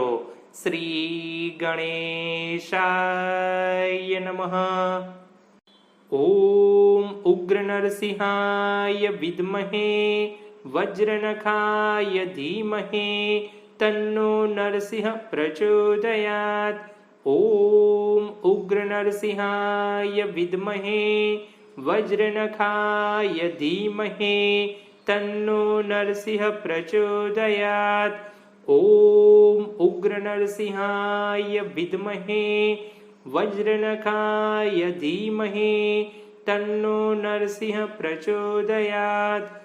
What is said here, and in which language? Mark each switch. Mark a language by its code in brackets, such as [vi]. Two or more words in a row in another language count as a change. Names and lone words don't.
[sa] श्री गणेशाय नमः। ओम उग्र नरसिंहाय विद्महे वज्रनखाय धीमहे तन्नो नरसिंह प्रचोदयात। ओम उग्र नरसिंहाय विद्महे वज्रनखाय धीमहि तन्नो नरसिंह प्रचोदयात्। ओम उग्र नरसिंहाय विद्महे वज्रनखाय धीमहि तन्नो नरसिंह प्रचोदयात्।